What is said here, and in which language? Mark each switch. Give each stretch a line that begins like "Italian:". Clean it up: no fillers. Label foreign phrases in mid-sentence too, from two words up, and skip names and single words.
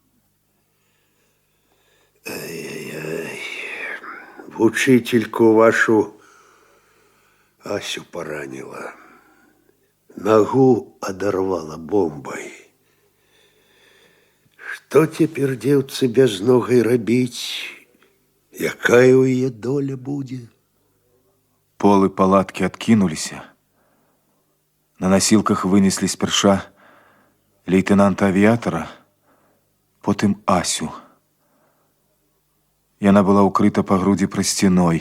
Russian: Ай-яй-яй, вучительку вашу Асю поранила. Ногу одорвала бомбой. Что теперь девцы без ногой робить?
Belarusian: Якая у яе доля будет? Полы палаткі адкінуліся. На насілках вынеслі спярша лейтенанта-авіятара, потым Асю. Яна была укрыта па грудзі прасцяной.